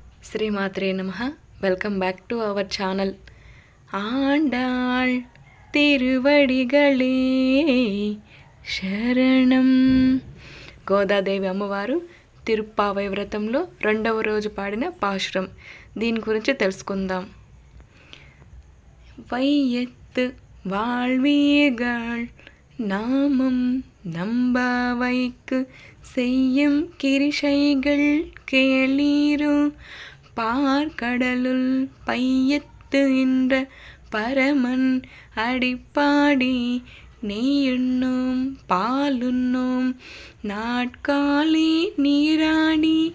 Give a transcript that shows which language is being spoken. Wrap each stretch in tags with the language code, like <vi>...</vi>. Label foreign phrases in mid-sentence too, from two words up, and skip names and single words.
<sa>श्रीमात्रे नमः.</sa> <en>welcome back to our channel.</en> <ta>ஆண்டாள் திருவடிகளே சரணம்.</ta> <te>గోదాదేవి అమ్మవారు తిరుప్పావై వ్రతంలో 2వ రోజు పాడిన పాశురం. దీని గురించి తెలుసుకుందాం.</te> <ta>వైయత్తు வாழ்வீர்கள் நாமம் நம்பவைக்கு செய்யும் கிரிசைகள் கேளீரோ பார்க்கடலுள் பையத்து என்ற பரமன் அடிப்பாடி நெய்யுண்ணோம் பாலுண்ணோம் நாட்காலி நீராடி</ta>